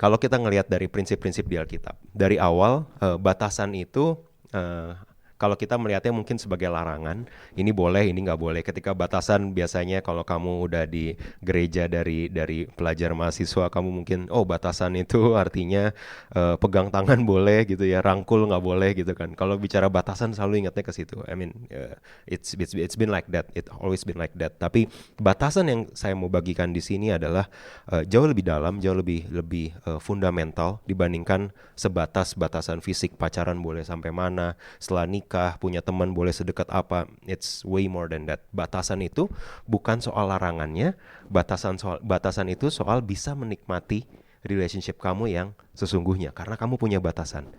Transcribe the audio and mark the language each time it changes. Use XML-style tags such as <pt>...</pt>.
<id>Kalau kita ngelihat dari prinsip-prinsip di Alkitab, dari awal batasan itu eh, kalau kita melihatnya mungkin sebagai larangan, ini boleh, ini nggak boleh. Ketika batasan biasanya kalau kamu udah di gereja dari pelajar mahasiswa, kamu mungkin batasan itu artinya pegang tangan boleh gitu ya, rangkul nggak boleh gitu kan. Kalau bicara batasan selalu ingatnya ke situ.</id> <en>I mean, it's been like that, it always been like that.</en> <id>Tapi batasan yang saya mau bagikan di sini adalah jauh lebih dalam, jauh lebih lebih fundamental dibandingkan sebatas batasan fisik. Pacaran boleh sampai mana, setelah nikah punya teman boleh sedekat apa.</id> <en>It's way more than that.</en> <id>Batasan itu bukan soal larangannya, batasan itu soal bisa menikmati relationship kamu yang sesungguhnya karena kamu punya batasan.</id>